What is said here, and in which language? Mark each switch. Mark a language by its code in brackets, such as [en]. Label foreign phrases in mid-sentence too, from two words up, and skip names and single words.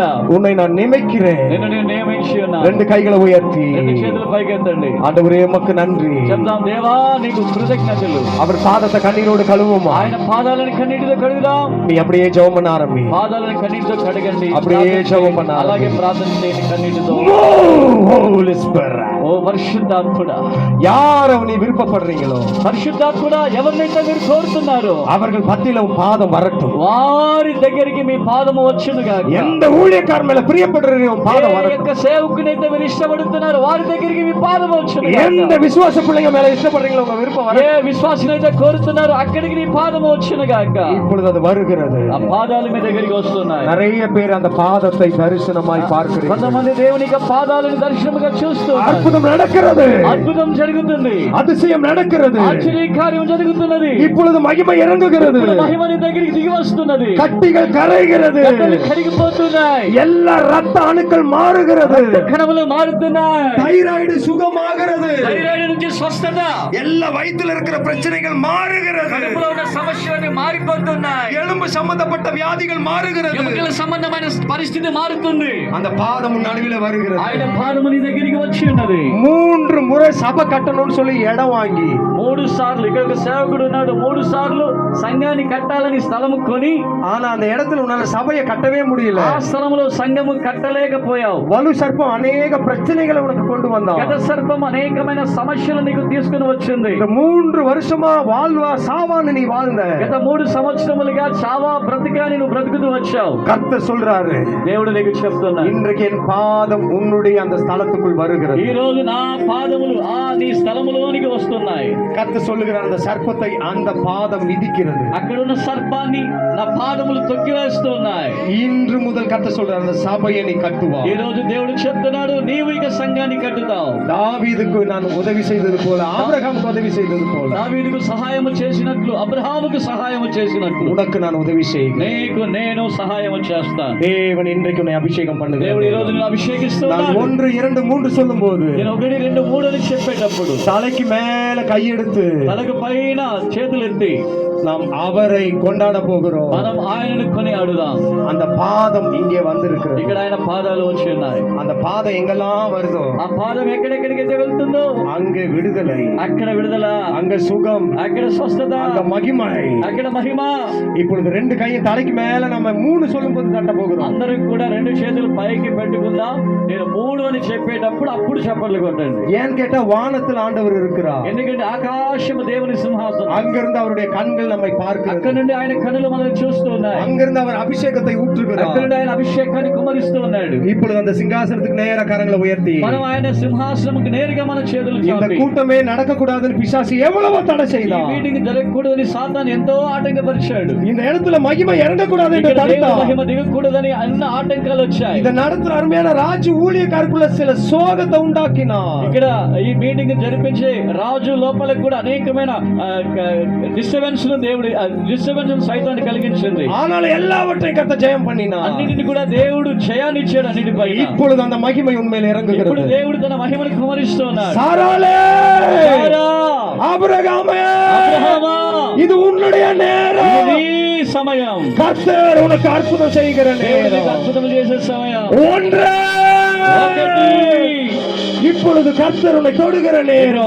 [ta] உன்னை நான் நினைக்கிறேன். [te] నిన్ను నేను నియమించి ఉన్నాను. [ta] ரெண்டு கைகளை உயர்த்தி [te] రెండు చేతులు పైకెత్తండి. [ta] ஆண்டவரே உமக்கு நன்றி. [te] చెప్దాం, దేవా నీకు కృతజ్ఞతలు. [ta] அவர் பாதத்தை கண்ணீரோடு கழுவுமா. [te] ఆయన పాదాలను కన్నీటితో కడుగుదాం. [ta] நீ அப்படியே ஜெபம் பண்ண ஆரம்பி. [te] పాదాలను కన్నీటితో కడగండి. [ta] அப்படியே ஜெபம் பண்ண [te] అలాగే ప్రార్థన చేయండి కన్నీటితో. [en] Holy Spirit. [te] ఓ పరిశుద్ధాత్ముడా, [ta] யார் நீ விருப்பப்படுறீங்களோ, [te] పరిశుద్ధాత్ముడా, ఎవరినైతే మీరు కోరుతున్నారో [ta] அவர்கள் பத்தியில உன் பாதம் வரட்டும். [te] వారి దగ్గరికి మీ పాదము వచ్చునుగా. [ta] எந்த ஊழியக்கார மேல பிரியப்படுறீங்க உன் பாதம் வரட்டும். [te] యొక్క సేవకునైతే మీరు ఇష్టపడుతున్నారో వారి దగ్గరికి మీ పాదం వచ్చునుగా. [ta] எந்த விசுவாச பிள்ளைங்க மேல இஷ்டப்படுறீங்களோ உங்க விருப்பம் [te] ఏ [ta] வரட்டும். [te] విశ్వాసునైతే కోరుతున్నారో అక్కడికి నీ పాదం వచ్చునుగా. [ta] இப்பொழுது அது வருகிறது. [te] ఆ పాదాలు మీ దగ్గరికి వస్తున్నాయి. [ta] நிறைய பேர் அந்த பாதத்தை தரிசனமாய் பார்க்கிறீர்கள். [te] కొంతమంది దేవుని యొక్క పాదాలను దర్శనముగా చూస్తున్నారు. [ta] அற்புதம் நடக்கிறது, [te] అద్భుతం జరుగుతుంది, [ta] அதிசயம் நடக்கிறது, [te] ఆశ్చర్య కార్యం జరుగుతున్నది. [ta] இப்பொழுது మహిమ இறங்குகிறது, [te] ఇప్పుడు మహిమ నీ దగ్గరికి దిగి వస్తున్నది. [ta] கட்டிகள் கரைகிறது, [te] గడ్డలు కరిగిపోతున్నాయి, [ta] எல்லா ரத்த அணுக்கள் மாறுகிறது, [te] కణములు మారుతున్నాయి, [ta] தைராய்டு சுகமாகிறது, [te] థైరాయిడ్ నుంచి స్వస్థత, [ta] எல்லா வயித்துல இருக்கிற பிரச்சனைகள் மாறுகிறது, [te] కడుపులో ఉన్న సమస్యలు మారిపోతున్నాయి, [ta] எலும்பு சம்பந்தப்பட்ட வியாதிகள் மாறுகிறது, [te] ఎముకల సంబంధమైన పరిస్థితి మారుతుంది. [ta] அந்த பாதம் உன் நடுவில வருகிறது. [te] ఆయన పాదము నీ దగ్గరికి వచ్చి ఉన్నది. [ta] 3 முறை சபை கட்டணும்னு சொல்லி இடம் வாங்கி [te] 3 సార్లు, ఇక్కడ ఒక సేవకుడు ఉన్నాడు, 3 సార్లు సంఘాన్ని కట్టాలని స్థలము కొని, [ta] ஆனா அந்த இடத்துல உன்னால சபையை கட்டவே முடியல. [te] ఆ స్థలంలో సంఘము కట్టలేకపోయావు. [ta] வலு சர்ப்பம் அநேக பிரச்சனைகளை உனக்கு கொண்டு வந்தான். [te] గత సర్పం అనేకమైన సమస్యలు నీకు తీసుకుని వచ్చింది. [ta] இந்த 3 வருஷமா வாழ்வா சாவான்னு நீ வாழ்ந்த. [te] గత 3 సంవత్సరములుగా చావా బ్రతికా నువ్వు బ్రతుకుతూ వచ్చావు. [ta] கர்த்தர் சொல்றாரு, [te] దేవుడు నీకు చెప్తున్నాడు, [ta] இன்றைக்கு என் பாதம் உன்னுடைய அந்த ஸ்தலத்துக்குள் வருகிறது. [te] ఈ రోజు నా పాదములు నీ స్థలములోనికి వస్తున్నాయి. [ta] கர்த்தர் சொல்லுகிறார், அந்த சர்ப்பத்தை அந்த பாதம் மிதிக்கிறது. [te] అక్కడున్న సర్పాన్ని నా పాదములు తొక్కివేస్తున్నాయి. [ta] இன்று முதல் கர்த்தர் சொல்றார், அந்த சபையை நீ கட்டுவா. [te] ఈ రోజు దేవుడు చెప్తున్నాడు, నీవు ఇక సంఘాన్ని కట్టుతావు. [ta] தாவீதுக்கு நான் உதவி செய்தது போல, ஆபிரகாமுக்கு உதவி செய்தது போல, [te] దావీదుకు సహాయము చేసినట్లు, అబ్రహాముకు సహాయము చేసినట్లు [ta] உனக்கு நான் உதவி செய்கிறேன். [te] నీకు నేను సహాయము చేస్తాను. [ta] தேவன் இன்றைக்கு உன்னை அபிஷேகம் பண்ணுகிறார். [te] దేవుడు ఈ రోజు నిన్ను [ta] நான் [te] అభిషేకిస్తున్నాడు. [ta] 1 2 3 சொல்லும்போது [te] నేను 1 2 3 అని చెప్పేటప్పుడు [ta] தலைக்கு மேல கையெடுத்து [te] తలకు పైన చేతులెత్తి [ta] நாம் அவரை கொண்டாட போகிறோம். [te] మనం ఆయనను కొని ఆడుదాం. [ta] அந்த பாதம் இங்கே வந்திருக்கிறது. [te] ఇక్కడ ఆయన పాదాలు వచ్చి ఉన్నాయి. [ta] அந்த பாதம் எங்கெல்லாம் வருதோ [te] ఆ పాదం ఎక్కడెక్కడికైతే వెళ్తుందో [ta] அங்கே விடுதலை, [te] అక్కడ విడుదల, [ta] அங்க சுகம், [te] అక్కడ స్వస్థత, [ta] அங்க மகிமை. [te] అక్కడ మహిమ. [ta] இப்பொழுது 2 கையை தலைக்கு மேல நம்ம 3 சொல்லும்போது தட்ட போகிறோம். [te] అందరూ కూడా 2 చేతులు పైకి పెట్టుకుందాం. నేను 3 అని చెప్పేటప్పుడు అప్పుడు చప్పట్లు కొట్టండి. [ta] ஏன் கேட்டா வானத்தில் ஆண்டவர் இருக்கிறார். [te] ఎందుకంటే ఆకాశము దేవుని సింహాసనం. [ta] அங்கிருந்து அவருடைய கண்கள் நம்மை [te] అక్కడ [ta] பார்க்கிறது. [te] నుండి ఆయన కన్నులు మనల్ని చూస్తూ ఉన్నాయి. [ta] அங்கிருந்து அவர் அபிஷேகத்தை [te] అక్కడ [ta] ஊற்றுகிறார். [te] నుండి ఆయన అభిషేకాన్ని కుమరిస్తూ ఉన్నాడు. [ta] இப்பொழுது அந்த சிங்காசனத்துக்கு நேர கரங்களை உயர்த்தி, [te] మనం ఆయన సింహాసనముకు నేరుగా మన చేతులు [ta] இந்த [te] చాపి, [ta] கூட்டமே நடக்க கூடாதுன்னு பிசாசு எவ்வளவு தடை [te] ఈ [ta] செய்தான். [te] మీటింగ్ జరగకూడదని సాతాను ఎంతో ఆటంకపరిచాడు. [ta] இந்த இடத்துல మహిమ இறங்கக்கூடாது என்று [te] ఇక్కడ దేవుని [ta] தடுத்தான். [te] మహిమ దిగకూడదని అన్న ఆటంకాలు వచ్చాయి. [ta] இதை நடத்துற அருமையான ராஜ்ய ஊழியக்காருக்குள்ள சில சோகத்தை உண்டாக்கினான். [te] ఇక్కడ ఈ మీటింగ్ జరిపించే రాజు లోపల కూడా అనేకమైన డిస్టర్బెన్స్ సైతాన్ని కలిగించింది. [ta] ஆனாலும் எல்லாவற்றையும் கர்த்தர் ஜெயம் பண்ணினான். [te] అన్నిటిని కూడా దేవుడు జయాన్ని ఇచ్చాడు అన్నిటిపై. [ta] இப்பொழுது அந்த மகிமை உண்மையில் [te] ఇప్పుడు [ta] இறங்குகிறது. [te] దేవుడు తన మహిమను కుమరిస్తున్నాడు. [ta] சாராளே, [te] సారా, [ta] ஆபிரகாமே, [te] అబ్రహామా, [ta] இது உன்னுடைய நேரம். [te] ఇది నీ సమయం. [ta] கர்த்தர் உனக்கு அற்புதம் செய்கிற [te] దేవుడు నీకు [ta] நேரம். [te] అద్భుతం చేసే సమయం. [ta] ஒன்றே, [te] ఒకటి. [ta] இப்பொழுது கர்த்தர் உன்னை தொடுகிற நேரம்.